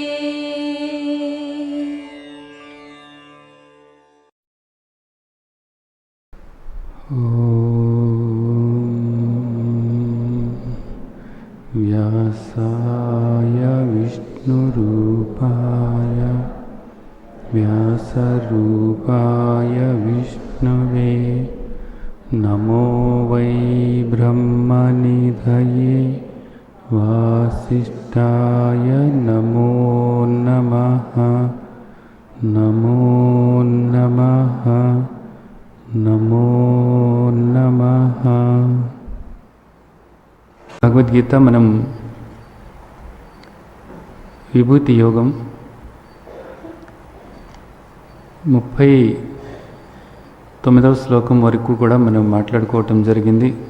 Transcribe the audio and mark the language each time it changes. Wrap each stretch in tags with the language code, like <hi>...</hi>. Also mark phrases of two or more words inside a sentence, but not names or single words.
<sa>व्यासाय विष्णुरूपाय व्यासरूपाय विष्णवे नमो वै ब्रह्मनिधये वासिष्ठाय नमो नमः नमो नमः नमो नमः।</sa> <te>భగవద్గీత మనం విభూతి యోగం 39వ శ్లోకం వరకు కూడా మనం మాట్లాడుకోవటం జరిగింది.</te>